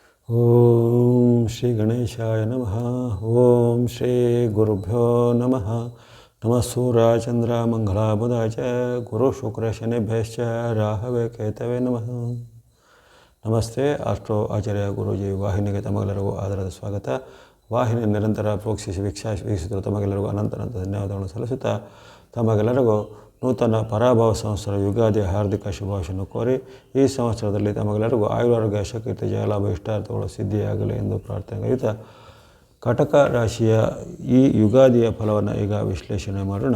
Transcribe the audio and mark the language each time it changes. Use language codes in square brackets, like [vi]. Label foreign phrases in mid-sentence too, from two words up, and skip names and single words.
[sa] ಓಂ ಶ್ರೀ ಗಣೇಶಾಯ ನಮಃ. ಓಂ ಶ್ರೀ ಗುರುಭ್ಯೋ ನಮಃ. ನಮಃ ಸೂರ್ಯ ಚಂದ್ರ ಮಂಗಳ ಬುಧ ಚ ಗುರು ಶುಕ್ರ ಶನಿಭ್ಯಶ್ಚ ರಾಹವೇ ಕೇತವೇ ನಮಃ. [kn] ನಮಸ್ತೆ. ಆಸ್ಟ್ರೋ ಆಚಾರ್ಯ ಗುರೂಜಿ ವಾಹಿನಿಗೆ ತಮಗೆಲ್ಲರಿಗೂ ಆದರದ ಸ್ವಾಗತ. ವಾಹಿನಿ ನಿರಂತರ ವೀಕ್ಷಿಸುತ್ತಿರುವ ತಮಗೆಲ್ಲರಿಗೂ ಅನಂತ ಧನ್ಯವಾದಗಳನ್ನು ಸಲ್ಲಿಸುತ್ತಾ ತಮಗೆಲ್ಲರಿಗೂ ನೂತನ ಪರಾಭವ ಸಂವತ್ಸರ ಯುಗಾದಿಯ ಹಾರ್ದಿಕ ಶುಭಾಶಯನ್ನು ಕೋರಿ ಈ ಸಂವತ್ಸರದಲ್ಲಿ ತಮಗೆಲ್ಲರಿಗೂ ಆಯುರಾರೋಗ್ಯ ಶಕೀರ್ತಿ ಜಯಲಾಭ ಇಷ್ಟಾರ್ಥಗಳು ಸಿದ್ಧಿಯಾಗಲಿ ಎಂದು ಪ್ರಾರ್ಥನೆಗೈಯುತ್ತಾ ಕಟಕ ರಾಶಿಯ ಈ ಯುಗಾದಿಯ ಫಲವನ್ನು ಈಗ ವಿಶ್ಲೇಷಣೆ ಮಾಡೋಣ.